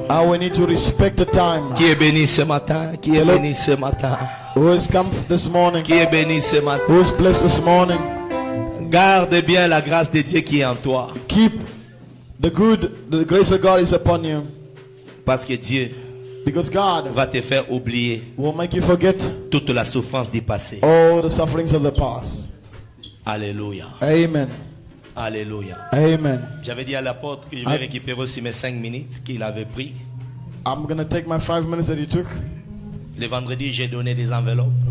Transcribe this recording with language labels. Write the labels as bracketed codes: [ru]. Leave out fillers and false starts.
[en] And we need to respect the time. [fr] Qui est béni ce matin? Qui est [en] Hello. [fr] béni ce matin? [en] Who has come this morning? [fr] Qui est béni ce matin? [en] Who is blessed this morning? [fr] Garde bien la grâce de Dieu qui est en toi. [en] Keep the grace of God is upon you. [fr] Parce que Dieu [en] Because God [fr] va te faire oublier [en] will make you forget [fr] toute la souffrance du passé. [en] all the sufferings of the past. [fr] Alléluia. Amen. Alléluia. Amen. J'avais dit à l'apôtre que je vais récupérer aussi mes 5 minutes qu'il avait pris. [en] I'm going to take my 5 minutes that you took. [fr] Le vendredi, j'ai donné des enveloppes.